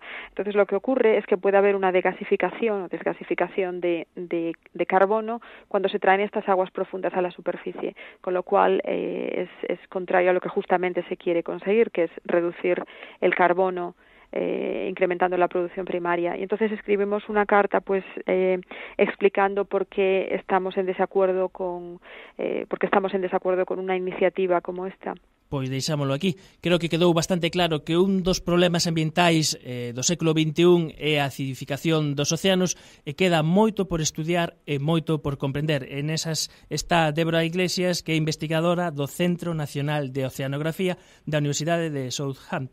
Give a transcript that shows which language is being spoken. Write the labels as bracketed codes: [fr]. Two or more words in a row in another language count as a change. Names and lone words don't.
[es] Entonces lo que ocurre es que puede haber una desgasificación de carbono cuando se traen estas aguas profundas a la superficie, con lo cual es contrario a lo que justamente se quiere conseguir, que es reducir el carbono incrementando la producción primaria. Y entonces escribimos una carta pues explicando por qué estamos en desacuerdo con una iniciativa como esta. [gl] Pois deixámolo aquí. Creo que quedou bastante claro que un dos problemas ambientais do século XXI é a acidificación dos océanos, e queda moito por estudiar e moito por comprender. En esas está Débora Iglesias, que é investigadora do Centro Nacional de Oceanografía da Universidade de Southampton.